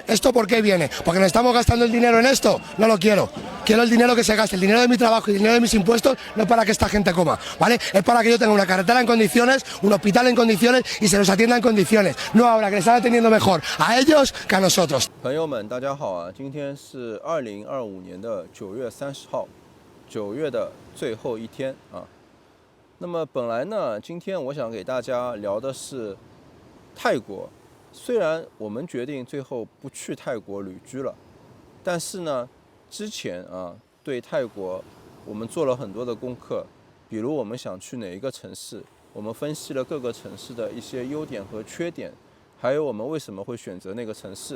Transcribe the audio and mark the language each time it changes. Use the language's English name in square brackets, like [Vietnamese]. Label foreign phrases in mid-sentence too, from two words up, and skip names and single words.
[Spanish] ¿Esto por qué viene? Porque nos estamos gastando el dinero en esto. No lo quiero. Quiero el dinero que se gaste, el dinero de mi trabajo y el dinero de mis impuestos, no es para que esta gente coma, ¿vale? Es para que yo tenga una carretera en condiciones, un hospital en condiciones y se los atienda en condiciones. No ahora que les están atendiendo mejor a ellos que a nosotros. [Chinese] 朋友们，大家好啊！今天是2025年的9月30号，9月的最后一天啊。那么本来呢，今天我想给大家聊的是泰国。虽然我们决定最后不去泰国旅居了，但是呢，之前啊对泰国我们做了很多的功课，比如我们想去哪一个城市，我们分析了各个城市的一些优点和缺点，还有我们为什么会选择那个城市。